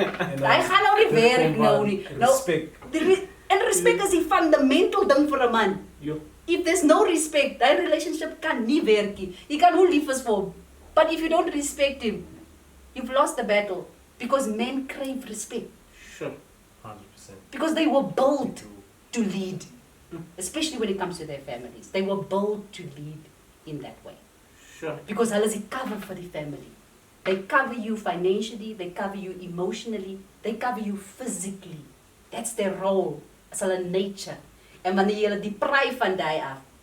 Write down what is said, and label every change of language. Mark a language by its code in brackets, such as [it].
[af] Hy gaan nou nie werk nou nie. Nou, [en] Respect. [af] en respect is die fundamental ding vir 'n man. Jo. [en] If there's no respect, that relationship [af] kan nie werk nie. Jy kan hoe lief is vir hom. [en] But if you don't respect him, you've lost the battle. Because men crave respect. Sure. 100%. Because they were built to lead. Especially when it comes to their families. They were built to lead in that way. Sure. Because [af] hulle is die [en] cover for the family. They cover you financially, they cover you emotionally, they cover you physically. That's their role as [af] hulle [en] nature. [af] En wanneer jy hulle deprive van die af,